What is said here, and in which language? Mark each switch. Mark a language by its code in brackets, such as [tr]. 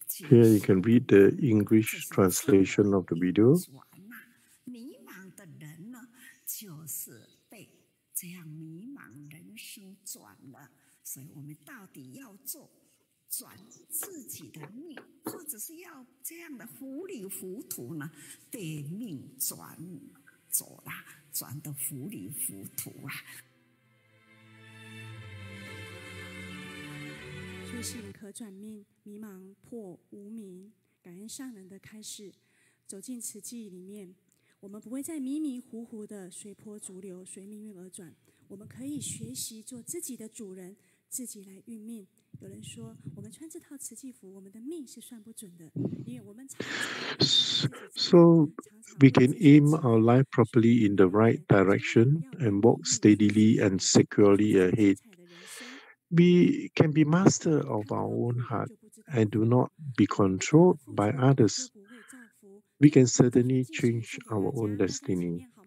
[en] Here you can read the English translation of the video. [zh] 迷茫的人呢，就是被这样迷茫人生转了，所以我们到底要做转自己的命，或者是要这样的糊里糊涂呢？被命转走了，转得糊里糊涂啊！觉醒可转命，迷茫破无明，感恩上人的开示，走进慈济里面，我们不会再迷迷糊糊的随波逐流，随命运而转。我们可以学习做自己的主人，自己来运命。有人说，我们穿这套慈济服，我们的命是算不准的，因为我们常常 [en] So we can aim our life properly in the right direction and walk steadily and securely ahead. We can be master of our own heart and do not be controlled by others. We can certainly change our own destiny.